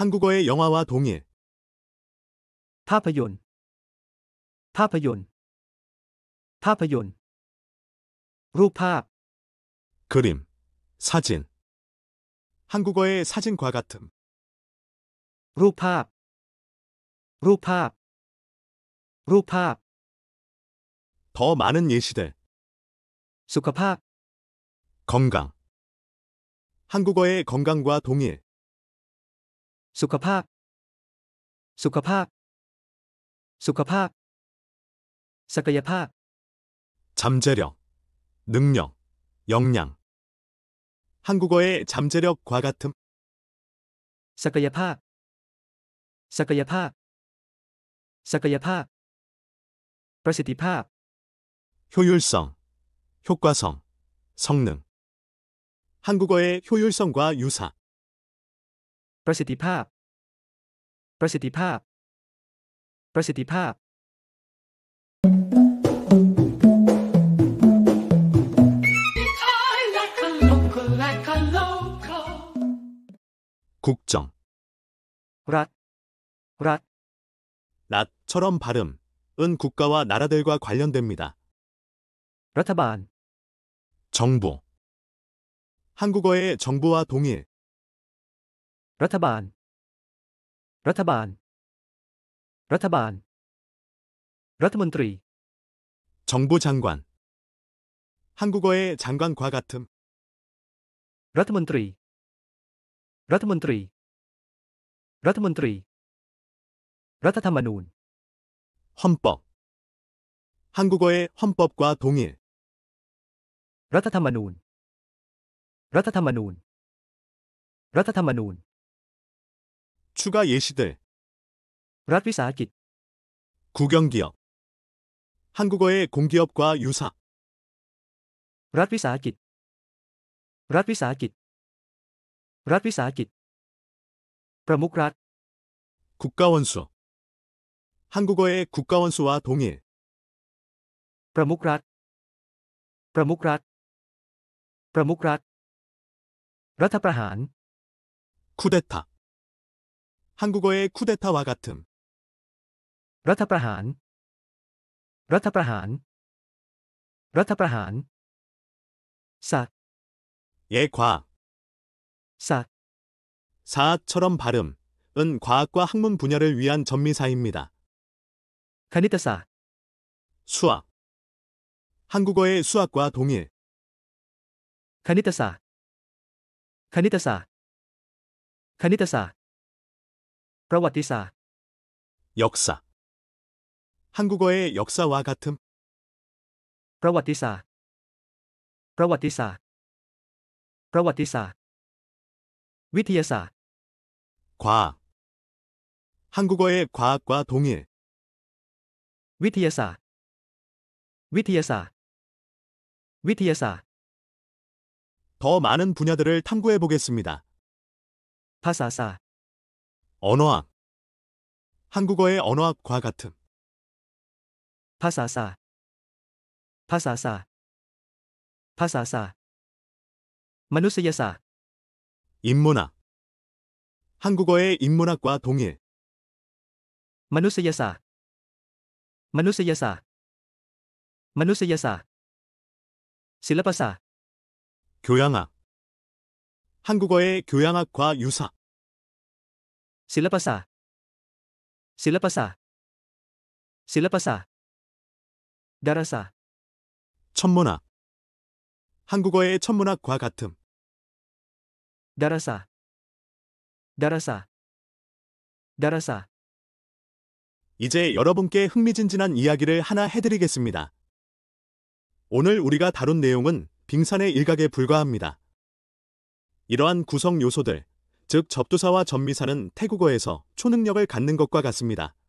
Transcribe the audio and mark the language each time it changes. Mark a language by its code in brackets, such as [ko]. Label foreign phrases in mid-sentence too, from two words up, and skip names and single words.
[ko] 한국어의 영화와 동일, [th] ภาพยนตร์ ภาพยนตร์ ภาพยนตร์ รูปภาพ [ko] 그림, 사진. 한국어의 사진과 같음. [th] รูปภาพ รูปภาพ รูปภาพ [ko] 더 많은 예시들. [th] สุขภาพ [ko] 건강. 한국어의 건강과 동일. [th] สุขภาพ สุขภาพ สุขภาพ ศักยภาพ [ko] 잠재력, 능력, 역량. 한국어의 잠재력과 같음. [th] ศักยภาพ ศักยภาพ ศักยภาพ ประสิทธิภาพ [ko] 효율성, 효과성, 성능. 한국어의 효율성과 유사. [th] ประสิทธิภาพ ประสิทธิภาพ ประสิทธิภาพ [en] I like a local, like a local. [ko] 국정. [th] รัฐ รัฐ [ko] 낫처럼 발음. 은 국가와 나라들과 관련됩니다. [th] รัฐบาล [ko] 정부. 한국어의 정부와 동일. [th] รัฐบาล รัฐบาล รัฐบาล รัฐมนตรี [ko] 정부 장관. 한국어의 장관과 같음. [th] รัฐมนตรี รัฐมนตรี รัฐมนตรี รัฐธรรมนูญ [ko] 헌법. 한국어의 헌법과 동일. [th] รัฐธรรมนูญ รัฐธรรมนูญ รัฐธรรมนูญ [ko] 추가 예시들. [th] รัฐวิสาหกิจ [ko] 국영기업. 한국어의 공기업과 유사. [th] รัฐวิสาหกิจ รัฐวิสาหกิจ รัฐวิสาหกิจ ประมุขรัฐ [ko] 국가원수. 한국어의 국가원수와 동일. [th] ประมุขรัฐ ประมุขรัฐ ประมุขรัฐ รัฐประหาร [ko] 쿠데타. 한국어의 쿠데타와 같음. [th] รัฐประหาร รัฐประหาร รัฐประหาร ศาสตร์ [ko] 예과학. [th] ศาสตร์ [ko] 사학처럼 발음. 은 과학과 학문 분야를 위한 전미사입니다. [th] คณิตศาสตร์ [ko] 수학. 한국어의 수학과 동일. [th] คณิตศาสตร์ คณิตศาสตร์ คณิตศาสตร์ ประวัติศาสตร์ [ko] 역사. 한국어의 역사와 같음. [th] ประวัติศาสตร์ ประวัติศาสตร์ ประวัติศาสตร์ วิทยาศาสตร์ [ko] 과학. 한국어의 과학과 동일. [th] วิทยาศาสตร์ วิทยาศาสตร์ วิทยาศาสตร์ [ko] 더 많은 분야들을 탐구해 보겠습니다. [th] ภาษาศาสตร์ [ko] 언어학. 한국어의 언어학과 같음. [th] ภาษาศาสตร์ ภาษาศาสตร์ ภาษาศาสตร์ มนุษยศาสตร์ [ko] 인문학. 한국어의 인문학과 동일. [th] มนุษยศาสตร์ มนุษยศาสตร์ มนุษยศาสตร์ ศิลปศาสตร์ [ko] 교양학. 한국어의 교양학과 유사. [th] ศิลปศาสตร์ ศิลปศาสตร์ ศิลปศาสตร์ ดาราศาสตร์ [ko] 천문학. 한국어의 천문학과 같음. [th] ดาราศาสตร์ ดาราศาสตร์ ดาราศาสตร์ [ko] 이제 여러분께 흥미진진한 이야기를 하나 해드리겠습니다. 오늘 우리가 다룬 내용은 빙산의 일각에 불과합니다. 이러한 구성 요소들, 즉 접두사와 접미사는 태국어에서 초능력을 갖는 것과 같습니다.